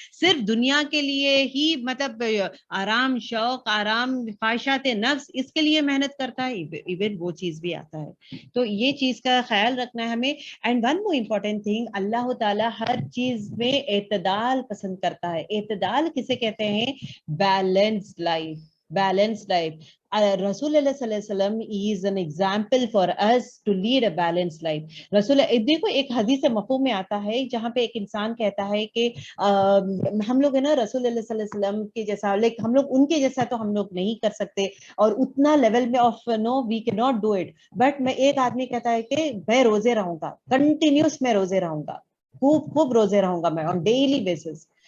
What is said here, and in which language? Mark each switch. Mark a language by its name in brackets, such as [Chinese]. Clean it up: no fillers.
[Urdu] صرف دنیا کے لیے ہی, مطلب آرام شوق, آرام خواہشات نفس, اس کے لیے محنت کرتا ہے, ایون وہ چیز بھی آتا ہے. تو یہ چیز کا خیال رکھنا ہے ہمیں. [English] and one more important thing, [Urdu] اللہ تعالیٰ ہر چیز میں اعتدال پسند کرتا ہے. اعتدال کسے کہتے ہیں؟ Balanced life. [English] Balanced life. رسول اللہ صلی اللہ علیہ وسلم is an example for us to lead a balanced life. [Urdu] رسول, دیکھو ایک حدیث مفہوم میں آتا ہے جہاں پہ ایک انسان کہتا ہے کہ ہم لوگ ہے نا رسول اللہ صلی اللہ علیہ وسلم کے جیسا, لیک ہم لوگ ان کے جیسا تو ہم لوگ نہیں کر سکتے, اور اتنا لیول میں [English] Of no we کی not do it. [Urdu] بٹ میں, ایک آدمی کہتا ہے کہ میں روزے رہوں گا, کنٹینیوس میں روزے رہوں گا, خوب روزے رہوں گا میں [English] On daily basis.